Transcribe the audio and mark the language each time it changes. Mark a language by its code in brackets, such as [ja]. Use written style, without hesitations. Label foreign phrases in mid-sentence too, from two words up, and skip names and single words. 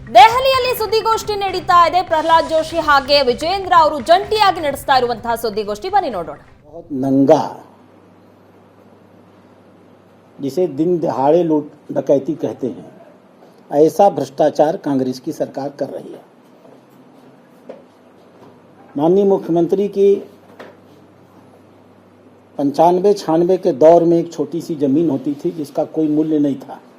[kn] ದೆಹಲಿಯಲ್ಲಿ ಸುದ್ದಿಗೋಷ್ಠಿ ನಡೀತಾ ಇದೆ. ಪ್ರಹ್ಲಾದ್ ಜೋಶಿ ಹಾಗೆ ವಿಜೇಂದ್ರ ಅವರು ಜಂಟಿಯಾಗಿ ನಡೆಸ್ತಾ ಇರುವಂತಹ ಸುದ್ದಿಗೋಷ್ಠಿ ಬನ್ನಿ ನೋಡೋಣ. [hi] नंगा जिसे दिन दहाड़े लूट डकैती कहते हैं, ऐसा भ्रष्टाचार कांग्रेस की सरकार कर रही है। माननीय मुख्यमंत्री की 95-96 के दौर में एक छोटी सी जमीन होती थी जिसका कोई मूल्य नहीं था।